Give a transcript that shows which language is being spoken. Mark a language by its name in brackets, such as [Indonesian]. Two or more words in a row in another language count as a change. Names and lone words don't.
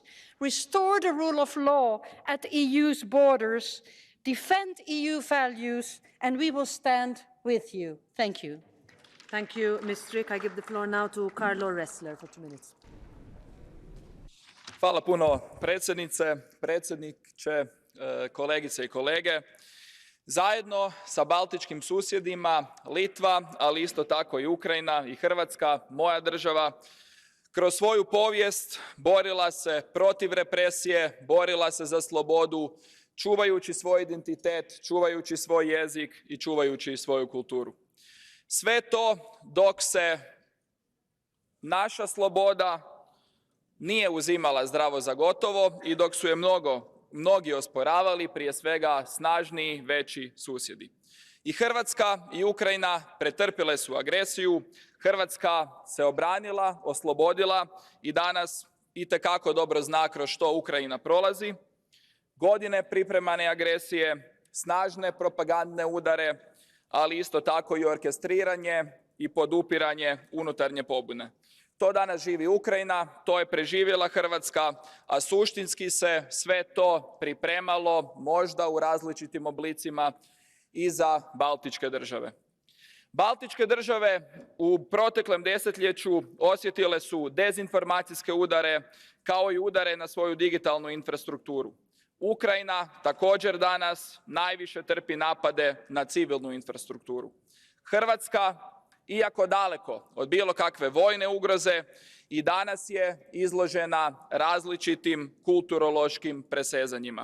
[English] Restore the rule of law at the EU's borders, defend EU values, and we will stand with you. Thank you. Thank you, Ms. Strik. I give the floor now to Carlo Ressler for 2 minutes. [Croatian] Hvala puno predsjednice, predsjedniče, kolegice i kolege. Zajedno sa baltičkim susjedima, Litva, ali isto tako i Ukrajina i Hrvatska, moja država, kroz svoju povijest borila se protiv represije, borila se za slobodu, čuvajući svoj identitet, čuvajući svoj jezik i čuvajući svoju kulturu. Sve to dok se naša sloboda nije uzimala zdravo za gotovo i dok su je mnogi osporavali, prije svega snažniji, veći susjedi. I Hrvatska i Ukrajina pretrpile su agresiju, Hrvatska se obranila, oslobodila i danas itekako dobro zna kroz što Ukrajina prolazi. Godine pripremane agresije, snažne propagandne udare, ali isto tako i orkestriranje i podupiranje unutarnje pobune. To danas živi Ukrajina, to je preživjela Hrvatska, a suštinski se sve to pripremalo možda u različitim oblicima i za baltičke države. Baltičke države u proteklom desetljeću osjetile su dezinformacijske udare kao i udare na svoju digitalnu infrastrukturu. Ukrajina također danas najviše trpi napade na civilnu infrastrukturu. Hrvatska, iako daleko od bilo kakve vojne ugroze, i danas je izložena različitim kulturološkim presezanjima.